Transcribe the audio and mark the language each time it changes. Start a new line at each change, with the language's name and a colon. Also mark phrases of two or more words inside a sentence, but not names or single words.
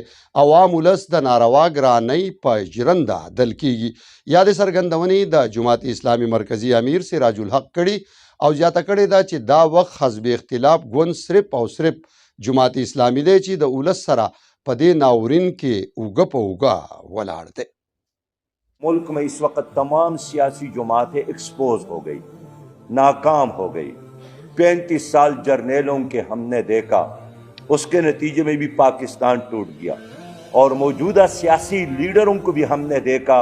Pashto: عوام ولس د ناروا ګرانۍ په ژرنده دل کیږي. یادې څرګندونې د جماعت اسلامي مرکزي امیر سراج الحق کړي او زیاته کړې ده چې دا وخت حزب اختلاف ګوند صرف او صرف جماعت اسلامي دی چې د ولس سره په دې ناورین کې اوږه په اوږه ولاړ دی.
Urdu: ملک میں اس وقت تمام سیاسی جماعتیں ایکسپوز ہو گئی، ناکام ہو گئی. 35 سال جرنیلوں کے ہم نے دیکھا، اس کے نتیجے میں بھی پاکستان ٹوٹ گیا اور موجودہ سیاسی لیڈروں کو بھی ہم نے دیکھا.